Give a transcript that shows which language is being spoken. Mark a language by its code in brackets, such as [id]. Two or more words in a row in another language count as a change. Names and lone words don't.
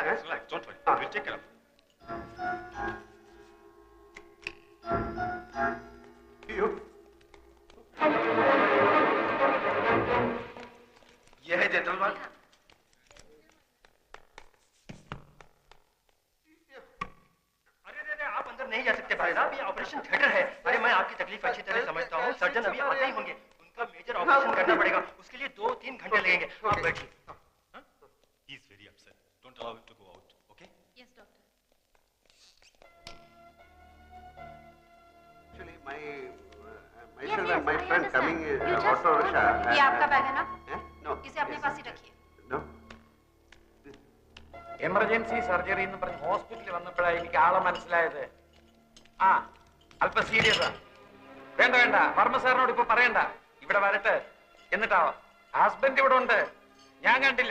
[hi] ये है जनरल वार्ड। अरे आप अंदर नहीं जा सकते भाई साहब, ये [en] operation theatre [hi] है। अरे मैं आपकी तकलीफ अच्छी तरह समझता हूँ, सर्जन अभी आते ही होंगे, उनका [en] major operation [hi] करना पड़ेगा, उसके लिए 2-3 घंटे लगेंगे। आप बैठिए। [en] He is very upset. Don't allow him to go out, okay? Yes, doctor. Actually, Yes, myself yes, and my I friend understand. coming You just auto hold rickshaw. on. [hi] ये आपका बैग है ना? [en] No. [hi] इसे अपने पास ही रखिए। [en] No. emergency surgery [ml] എന്ന് പറഞ്ഞ് ഹോസ്പിറ്റലിൽ വന്നപ്പോഴാണ് എനിക്ക് ആളെ മനസ്സിലായത്. ആ അല്പം സീരിയസാ. വേണ്ട വേണ്ട, വർമ്മ സാറിനോട് ഇപ്പൊ പറയണ്ട, ഇവിടെ വരട്ടെ. എന്നിട്ടാവാം. ഹസ്ബൻഡ് ഇവിടെ ഉണ്ട്, ഞാൻ കണ്ടില്ല.